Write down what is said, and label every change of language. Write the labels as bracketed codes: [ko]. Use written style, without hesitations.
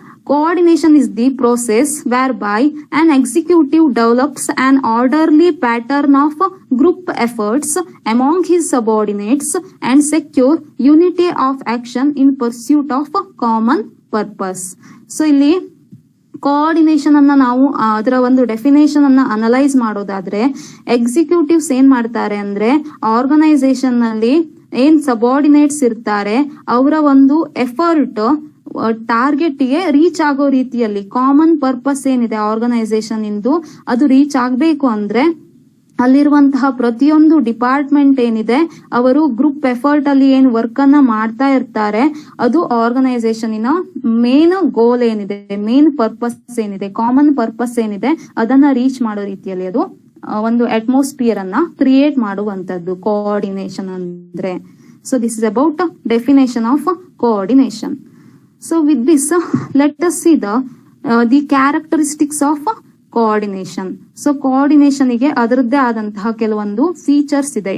[en] Coordination is the process whereby an executive develops an orderly pattern of group efforts among his subordinates and secure unity of action in pursuit of common purpose. [kn] So ಇಲ್ಲಿ coordination ಅನ್ನ ನಾವು ಅದರ ಒಂದು definition ಅನ್ನ analyse ಮಾಡೋದಾದ್ರೆ, executives ಏನ್ ಮಾಡ್ತಾರೆ ಅಂದ್ರೆ ಆರ್ಗನೈಸೇಷನ್ ನಲ್ಲಿ ಏನ್ ಸಬಾರ್ಡಿನೇಟ್ಸ್ ಇರ್ತಾರೆ ಅವರ ಒಂದು ಎಫರ್ಟ್ ಟಾರ್ಗೆಟ್ ಗೆ ರೀಚ್ ಆಗೋ ರೀತಿಯಲ್ಲಿ ಕಾಮನ್ ಪರ್ಪಸ್ ಏನಿದೆ ಆರ್ಗನೈಸೇಷನ್ ಇಂದು ಅದು ರೀಚ್ ಆಗ್ಬೇಕು ಅಂದ್ರೆ ಅಲ್ಲಿರುವಂತಹ ಪ್ರತಿಯೊಂದು ಡಿಪಾರ್ಟ್ಮೆಂಟ್ ಏನಿದೆ ಅವರು ಗ್ರೂಪ್ ಎಫರ್ಟ್ ಅಲ್ಲಿ ಏನ್ ವರ್ಕ್ ಅನ್ನ ಮಾಡ್ತಾ ಇರ್ತಾರೆ ಅದು ಆರ್ಗನೈಸೇಷನ್ ಮೇನ್ ಗೋಲ್ ಏನಿದೆ, ಮೇನ್ ಪರ್ಪಸ್ ಏನಿದೆ, ಕಾಮನ್ ಪರ್ಪಸ್ ಏನಿದೆ ಅದನ್ನ ರೀಚ್ ಮಾಡೋ ರೀತಿಯಲ್ಲಿ ಅದು ಒಂದು ಅಟ್ಮಾಸ್ಫಿಯರ್ ಅನ್ನ ಕ್ರಿಯೇಟ್ ಮಾಡುವಂತದ್ದು ಕೋಆರ್ಡಿನೇಷನ್ ಅಂದ್ರೆ. [en] So this is about definition of coordination. So with this, let us see the characteristics of coordination. [kn] So coordination ಗೆ ಅದರದ್ದೇ ಆದಂತಹ ಕೆಲವೊಂದು ಫೀಚರ್ಸ್ ಇದೆ.